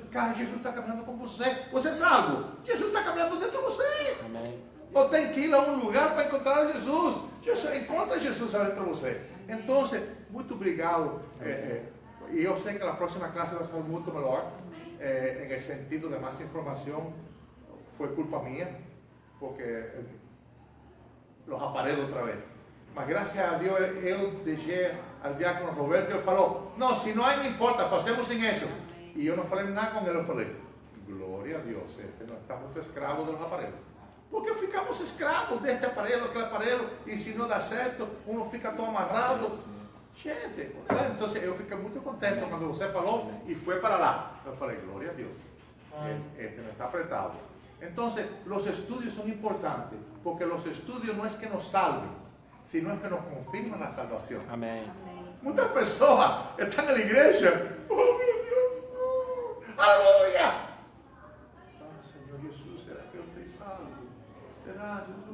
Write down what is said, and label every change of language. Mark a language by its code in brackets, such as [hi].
[pt] Cara, Jesus está caminhando com você. Você é salvo. Jesus está caminhando dentro de você. Amém. Não tem que ir a um lugar para encontrar Jesus. Encontra Jesus dentro de você. Então, muito obrigado. E eu sei que a próxima classe vai ser muito melhor. Em sentido de mais informação. Foi culpa minha. Porque los aparelhos otra vez. Mas [es] gracias a Dios [pt] eu deixei al diácono Roberto e ele falou: não, se não hay, não importa, fazemos sem isso. E eu não falei nada com ele, eu falei: glória a Deus, não está muito escravo dos aparelhos. Porque ficamos escravos deste aparelho, aquele aparelho, e se não dá certo, uno fica todo amarrado. Gente, então eu fiquei muito contente quando você falou e foi para lá. Eu falei: glória a Deus, este não está apretado. [es] Entonces, los estudios son importantes, porque los estudios no es que nos salven, sino es que nos confirman la salvación. Amén. Muchas personas están en la iglesia, oh mi Dios, no. aleluya. Oh, Señor Jesús, ¿será que yo estoy salvo? ¿Será?